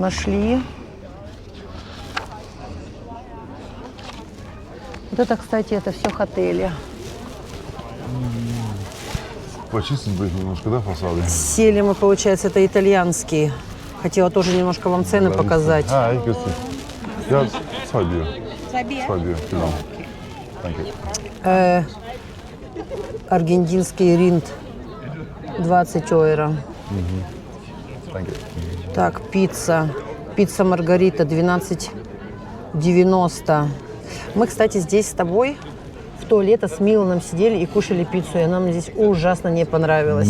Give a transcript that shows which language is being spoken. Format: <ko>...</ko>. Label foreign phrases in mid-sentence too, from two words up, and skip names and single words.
<ru>нашли. Вот это, кстати, это все отели. Почистить бы их немножко, да, фасады? Сели мы, получается, это итальянские. Хотела тоже немножко вам цены показать.</ru> <de>Ah, ich grüße dich. Ja, 2 Bier. 2 Bier, genau. Danke.</de> <ru>Аргентинский ринд 20 евро.</ru> <de>Danke.</de> <ru>Так, пицца. Пицца Маргарита 12,90. Мы, кстати, здесь с тобой в то лето с Миланом сидели и кушали пиццу, и нам здесь ужасно не понравилось.</ru>